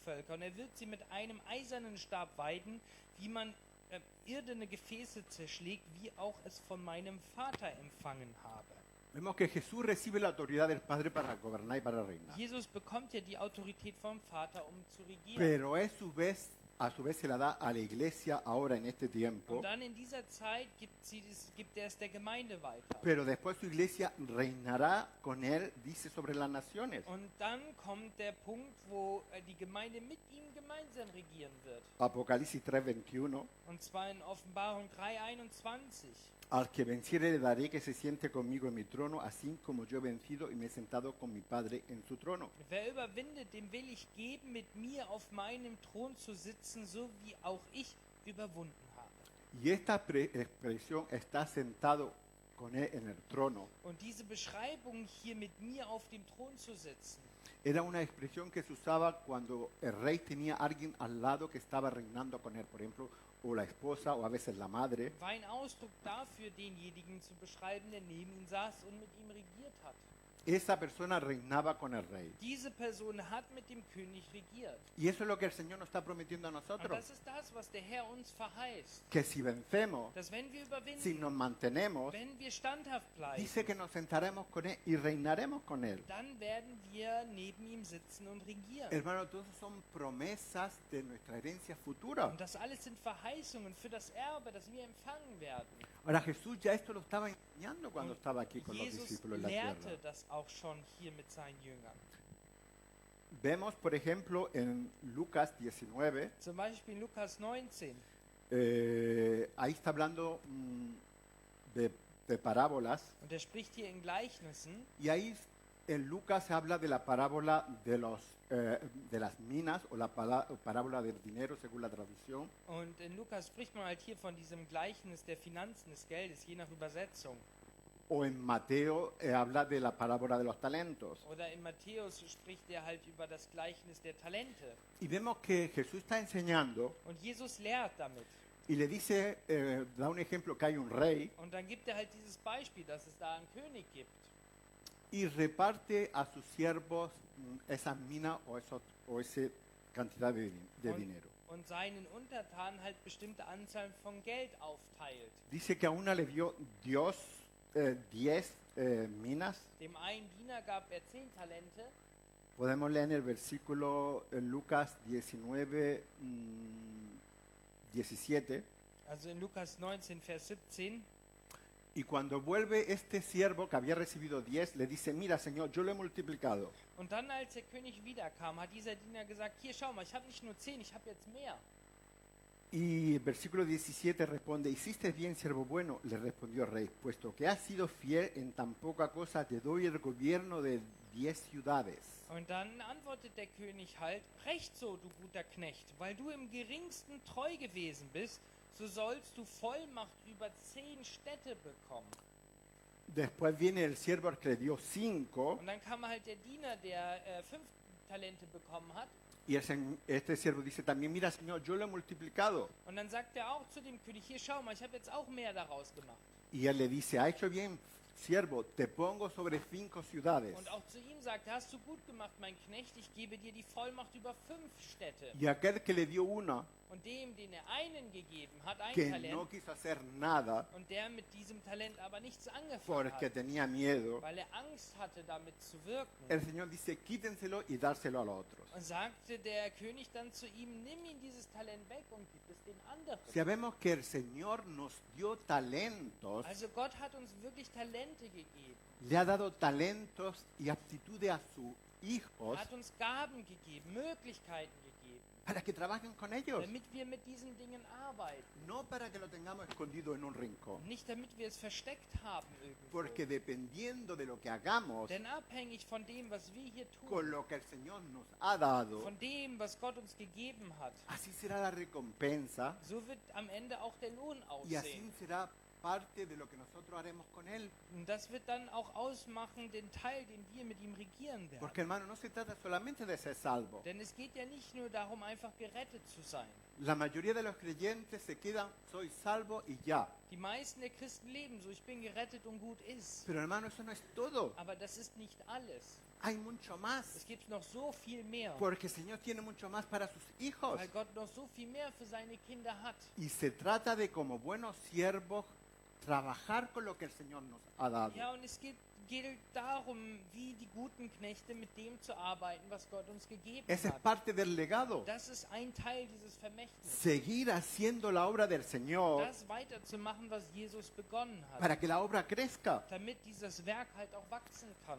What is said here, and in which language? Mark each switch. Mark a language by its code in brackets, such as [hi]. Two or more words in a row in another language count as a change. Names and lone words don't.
[de] Und er wird sie mit einem eisernen Stab weiden, wie man irdene Gefäße zerschlägt, wie auch es von meinem Vater empfangen habe. [es] Vemos que Jesús recibe la autoridad del Padre para gobernar y para reinar. [de] Jesus bekommt ja die Autorität vom Vater, um zu regieren. [es] Pero a su vez se la da a la iglesia ahora en este tiempo. [de] Und dann in dieser Zeit gibt er es der Gemeinde weiter. [es] Pero después su iglesia reinará con él, dice, sobre las naciones. [de] Und dann kommt der Punkt, wo die Gemeinde mit ihm gemeinsam regieren wird. [es] Apocalipsis 3:21. [de] Und zwar in Offenbarung 3,21. [es] Al que venciere le daré que se siente conmigo en mi trono, así como yo he vencido y me he sentado con mi Padre en su trono. [de] Wer überwindet, dem will ich geben, mit mir auf meinem Thron zu sitzen, so wie auch ich überwunden habe. [es] Y esta expresión está sentado con él en el trono. [de] Und diese Beschreibung hier mit mir auf dem Thron zu sitzen, [es] Era una expresión que se usaba cuando el rey tenía a alguien al lado que estaba reinando con él, por ejemplo, o la esposa o a veces la madre. [de] war ein Ausdruck dafür, denjenigen zu beschreiben, der neben ihm saß und mit ihm regiert hat. [es] Esa persona reinaba con el rey. [de] Diese Person hat mit dem König regiert. [es] Y eso es lo que el Señor nos está prometiendo a [de] Und [es] nosotros. [de] das ist das, was der Herr uns verheißt. [es] Que si vencemos, [de] Dass wenn wir [es] si [de] überwinden, [es] nos mantenemos, [de] wenn wir standhaft bleiben, [es] dice que nos sentaremos con él y reinaremos con él. [de] dann werden wir neben ihm sitzen und regieren. [es] Hermano, todos son promesas de nuestra herencia futura. [de] Und das alles sind Verheißungen für das Erbe, das wir empfangen werden. [es] Ahora Jesús ya esto lo estaba enseñando cuando [de] Und [es] estaba aquí con los [de] Jesus [es] discípulos en la [de] lehrte [es] tierra. [de] das auch schon hier mit seinen Jüngern. [es] Vemos, por ejemplo, en Lucas 19, [de] Zum Beispiel in Lukas 19. [es] ahí está hablando de parábolas, [de] Und er spricht hier in Gleichnissen. [es] y ahí En Lucas se habla de la parábola de las minas o la parábola del dinero según la tradición. [de] Und in Lukas spricht man halt hier von diesem Gleichnis der Finanzen, des Geldes, je nach Übersetzung. [es] O en Mateo habla de la parábola de los talentos. [de] Oder in Matthäus spricht er halt über das Gleichnis der Talente. [es] Y vemos que Jesús está enseñando [de] Und Jesus lehrt damit. [es] y le dice, da un ejemplo que hay un rey [de] Und dann gibt er halt dieses Beispiel, dass es da einen König gibt. [es] y reparte a sus siervos esas minas o esa cantidad de dinero. [de] Und seinen Untertanen halt bestimmte Anzahl von Geld aufteilt. [es] Dice que a una le dio Dios 10 minas. [de] Dem einen Diener gab er 10 Talente. [es] Podemos leer en el versículo en Lucas 19, 17. [de] Also in Lukas 19, Vers 17. [es] Y cuando vuelve este siervo que había recibido 10, le dice, mira Señor, yo lo he multiplicado. [de] Und dann, als der König wiederkam, hat dieser Diener gesagt, hier, schau mal, ich habe nicht nur 10, ich habe jetzt mehr. [es] Y el versículo 17 responde, hiciste bien, siervo bueno, le respondió el rey, puesto que has sido fiel en tan poca cosa, te doy el gobierno de 10 ciudades. [de] Und dann antwortet der König halt, recht so, du guter Knecht, weil du im geringsten treu gewesen bist, so sollst du Vollmacht über 10 Städte bekommen. [es] Después viene el siervo al que le dio 5, [de] Und dann kam halt der Diener, der 5 Talente bekommen hat. [es] y este siervo dice también, mira Señor, yo lo he multiplicado. [de] Und dann sagt er auch zu dem König, hier, schau mal, ich habe jetzt auch mehr daraus gemacht. [es] Y él le dice, ha hecho bien, siervo, te pongo sobre 5 ciudades. [de] Und auch zu ihm sagt er, hast du gut gemacht, mein Knecht, ich gebe dir die Vollmacht über 5 Städte. [es] Y aquel que le dio una, [de] Und dem, den er einen gegeben hat, ein [es] que [de] Talent, [es] no quiso hacer nada [de] und der mit diesem Talent aber nichts angefangen [es] porque [de] hat, [es] tenía miedo, [de] weil er Angst hatte, damit zu wirken. [es] el Señor dice, quítenselo y dárselo a los otros. [de] Und sagte der König dann zu ihm, nimm ihm dieses Talent weg und gib es den anderen. [es] Sabemos que el Señor nos dio talentos, [de] Also Gott hat uns wirklich Talente gegeben. [es] le ha dado talentos y aptitudes a sus hijos [de] Hat uns Gaben gegeben, Möglichkeiten gegeben, [es] para que trabajen con ellos, [de] damit wir mit diesen Dingen arbeiten. [es] no para que lo tengamos escondido en un rincón. [de] Nicht damit wir es versteckt haben irgendwo. [es] Porque dependiendo de lo que hagamos [de] Denn abhängig von dem, was wir hier [es] con [de] tun, [es] lo que el Señor nos ha dado, [de] von dem, was Gott uns gegeben hat, [es] así será la recompensa [de] so wird am Ende auch der Lohn [es] y así [de] aussehen. [es] será parte de lo que nosotros haremos con Él. [de] Und das wird dann auch ausmachen, den Teil, den wir mit ihm regieren werden. [es] Porque hermano, no se trata solamente de ser salvo. [de] Denn es geht ja nicht nur darum, einfach gerettet zu sein. [es] La mayoría de los creyentes se quedan, soy salvo y ya. [de] Die meisten der Christen leben so, ich bin gerettet und gut ist. [es] Pero hermano, eso no es todo. [de] Aber das ist nicht alles. [es] Hay mucho más. [de] Es gibt noch so viel mehr. [es] Porque el Señor tiene mucho más para sus hijos. [de] Weil Gott noch so viel mehr für seine Kinder hat. [es] Y se trata de, como buenos siervos, trabajar con lo que el Señor nos ha dado. [de] Ja, und es geht darum, wie die guten Knechte mit dem zu arbeiten, was Gott uns gegeben [es] Esa es [de] hat. [es] parte del legado. [de] Das ist ein Teil dieses Vermächtnisses. [es] Seguir haciendo la obra del Señor [de] Das weiterzumachen, was Jesus begonnen hat. [es] para que la obra crezca. [de] Damit dieses Werk halt auch wachsen kann.